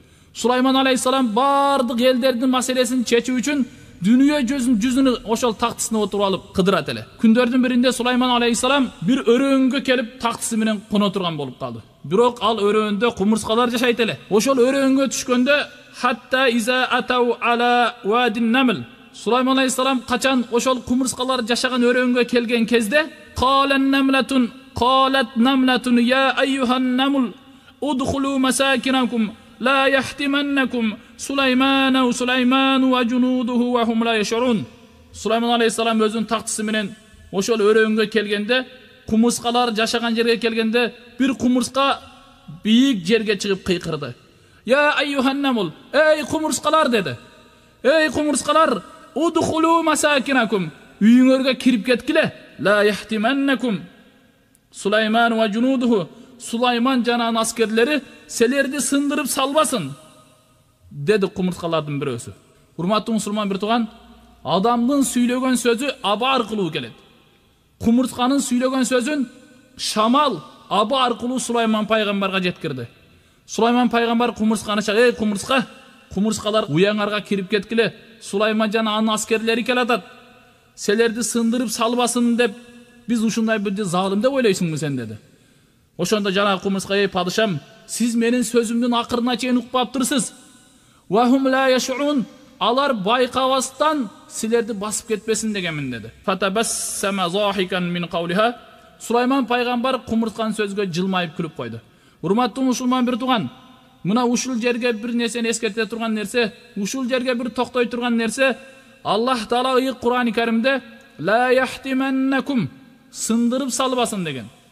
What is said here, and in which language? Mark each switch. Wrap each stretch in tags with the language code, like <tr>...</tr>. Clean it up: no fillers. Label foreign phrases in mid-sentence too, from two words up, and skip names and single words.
<ky>Сулайман алейхиссалам бардык элдердин маселесин чечүү үчүн дүнүйө жүзүнү ошол тактысына отуруп алып кыдырат эле. Күндөрдүн биринде Сулайман алейхиссалам бир өрөөнгө келип тактысы менен коно турган болуп калды. Бирок ал өрөөндө кумурскалар жашайт эле. Ошол өрөөнгө түшкөндө</ky> <ar>حتى إذا أتوا على واد النمل,</ar> <ky>Сулайман алейхиссалам качан ошол кумурскалар жашаган өрөөнгө келген кезде</ky> <ar>قالت نملة يا أيها النمل ادخلوا مساكنكم لا يحطمنكم سليمان وجنوده وهم لا يشعرون.</ar> <ky>Сулайман алейхиссалам өзүнүн тактысы менен ошол өрөөнгө келгенде, кумурскалар жашаган жерге келгенде, бир кумурска бийик жерге чыгып кыйкырды.</ky> <ar>يا أيها النمل,</ar> <ky>эй кумурскалар деди. Эй кумурскалар,</ky> <ar>ادخلوا مساكنكم,</ar> <ky>үйүңөргө кирип кеткиле.</ky> <ar>لا يحطمنكم سليمان وجنوده,</ar> <ky>Сулайман жана аскерлери селерди сындырып салбасын деди кумурскалардын бирөөсү. Урматтуу мусулман бир тууган, адамдын сүйлөгөн сөзү аба аркылуу келет. Кумурсканын сүйлөгөн сөзүн шамал аба аркылуу Сулайман пайгамбарга жеткирди. Сулайман пайгамбар кумурсканы чак, эй кумурска, кумурскалар уяңарга кирип кеткиле. Сулайман жана анын аскерлери келатат. Селерди сындырып салбасын деп, биз ушундай бир залым деп ойлойсуңбу сен деди. Ошондо жана кумурска, эй падышам, сиз менин сөзүмдүн акырына чейин укпаптырсыз.</ky> <ar>وهم لا يشعرون,</ar> <ky>алар байкабастан силерди басып кетпесин дегенмин деди.</ky> <ar>فتبسم ضاحكا من قولها,</ar> <ky>Сулайман пайгамбар кумурсканын сөзгө жылмайып күлүп койду. Урматтуу мусулман бир тууган, мына ушул жерге бир нерсени эскерте турган нерсе, ушул жерге бир токтой турган нерсе, Аллах Таала ыйык Кур'ани Каримде</ky> <ar>لا يحطمنكم,</ar> <ky>сындырып салбасын деген.</ky>